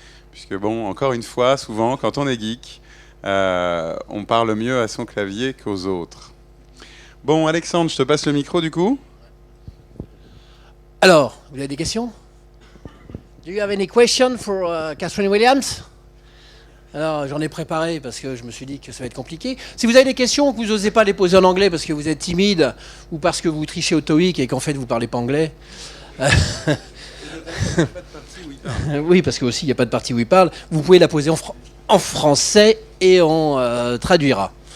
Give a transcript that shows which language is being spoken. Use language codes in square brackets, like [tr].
[fr] Puisque, bon, encore une fois, souvent, quand on est geek, on parle mieux à son clavier qu'aux autres. Bon, Alexandre, je te passe le micro du coup. Alors, vous avez des questions? [en] Do you have any question for Kathryn Williams? [fr] Alors, j'en ai préparé parce que je me suis dit que ça va être compliqué. Si vous avez des questions que vous n'osez pas les poser en anglais parce que vous êtes timide ou parce que vous trichez au TOEIC et qu'en fait vous ne parlez pas anglais. Oui, parce que aussi il n'y a pas de partie où il parle. Vous pouvez la poser en français et on traduira.